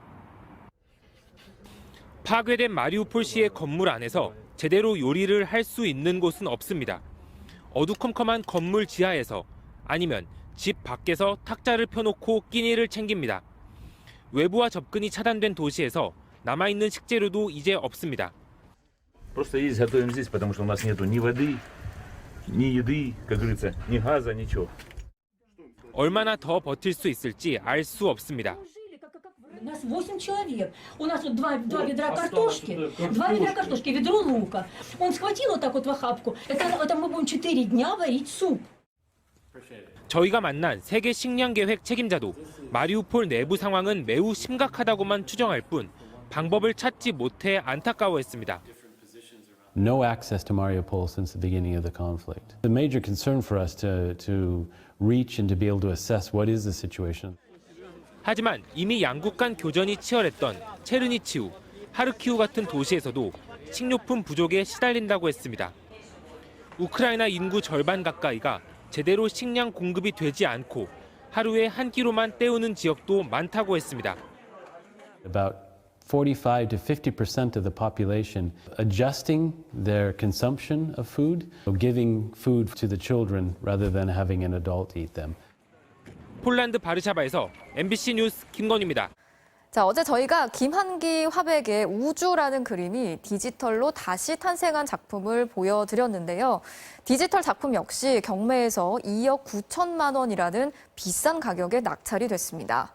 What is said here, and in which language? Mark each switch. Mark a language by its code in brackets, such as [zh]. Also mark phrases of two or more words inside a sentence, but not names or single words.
[ko] 파괴된 마리우폴시의 건물 안에서 제대로 요리를 할 수 있는 곳은 없습니다. 어두컴컴한 건물 지하에서 아니면 집 밖에서 탁자를 펴놓고 끼니를 챙깁니다. 외부와 접근이 차단된 도시에서 남아있는 식재료도 이제 없습니다. [ru] Просто есть готовим здесь, потому что у нас нету ни воды, ни еды, как говорится, ни газа, ничего. [ko] 얼마나 더 버틸 수 있을지 알 수 없습니다. [ru] У нас 8 человек. У нас вот два ведра картошки, 2 ведра картошки, ведро лука. Он схватил вот так вот в охапку. Это мы будем 4 дня варить суп. [ko] 저희가 만난 세계 식량 계획 책임자도 마리우폴 내부 상황은 매우 심각하다고만 추정할 뿐 방법을 찾지 못해 안타까워했습니다. [en] No access to Mariupol since the beginning of the conflict. The major concern for us to reach and to be able to assess what is the situation. [ko] 하지만 이미 양국 간 교전이 치열했던 체르니치우, 하르키우 같은 도시에서도 식료품 부족에 시달린다고 했습니다. 우크라이나 인구 절반 가까이가 제대로 식량 공급이 되지 않고 하루에 한 끼로만 때우는 지역도 많다고 했습니다. [en] About 45 to 50% of the population adjusting their consumption of food, giving food to the children rather than having an adult eat them. [ko] 폴란드 바르샤바에서 MBC 뉴스 김건희입니다. 자, 어제 저희가 김한기 화백의 우주라는 그림이 디지털로 다시 탄생한 작품을 보여드렸는데요. 디지털 작품 역시 경매에서 2억 9천만 원이라는 비싼 가격에 낙찰이 됐습니다.